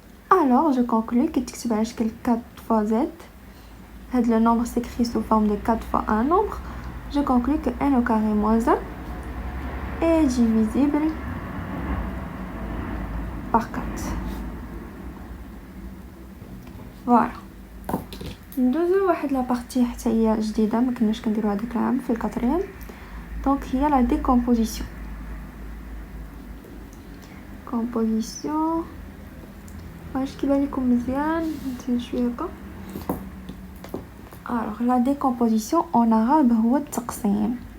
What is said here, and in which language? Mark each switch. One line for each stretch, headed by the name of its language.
French: Alors je conclus que
Arabic: تكتب على شكل
French: 4 fois z. هاد le nombre s'écrit sous forme de 4 fois un nombre. Je conclus que n au carré moins 1 est divisible par 4. Voilà.
Arabic: ندوزو واحد لا بارتي حتى هي جديده ما كناش كنديروها داك العام في الكاتريام. دونك هي لا ديكومبوزيسيون. كومبوزيسيون واش كيبان لكم مزيان نزيد شويه هكا.
French: alors la décomposition en arabe
Arabic: هو التقسيم.